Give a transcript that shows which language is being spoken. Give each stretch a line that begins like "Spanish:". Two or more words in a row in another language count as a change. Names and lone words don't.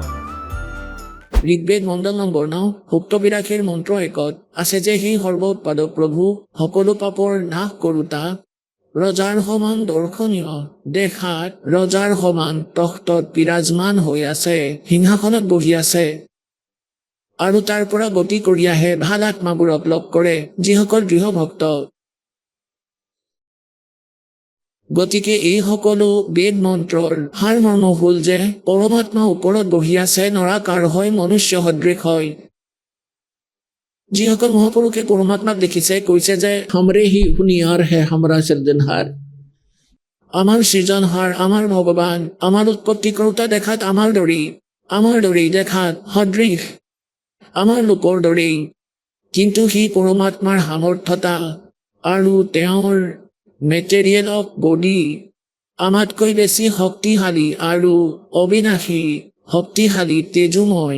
Assamese: ঋগ্বেদ মণ্ডল নম্বৰ 9 সুক্তবিলাসীৰ মন্ত্ৰ 1 আছে যে সেই সৰ্ব উৎপাদক প্ৰভু সকলো পাপৰ নাশ কৰোতা ৰজাৰ সমান দৰ্শনীয় দেখাত ৰজাৰ সমান তখ্তত বিৰাজমান হৈ আছে, সিংহাসনত বহি আছে আৰু তাৰ পৰা গতি কৰি আহে ভাল আত্মাবোৰক লগ কৰে যিসকল দৃঢ় ভক্ত। গতিকে এই সকলো বেদ মন্ত্ৰৰ সাৰমৰ্ম হ'ল যে পৰমাত্মা ওপৰত বহি আছে, নৰাকাৰ হয়, মনুষ্য সদৃশ হয়। যিসকল মহাপুৰুষে পৰমাত্মাক দেখিছে কৈছে যে
Hindi: हमरे ही हुनियार है हमरा सृजनहार।
Assamese: আমাৰ সৃজনহাৰ, আমাৰ ভগৱান, আমাৰ উৎপত্তি কৰোতা দেখাত আমাৰ দৰেই দেখাত সদৃশ, আমাৰ লোকৰ দৰেই, কিন্তু সি পৰমাত্মাৰ সামৰ্থ্যতা আৰু তেওঁৰ
English: material of body
Assamese: আমাতকৈ বেছি শক্তিশালী আৰু অবিনাশী, শক্তিশালী, তেজোময়।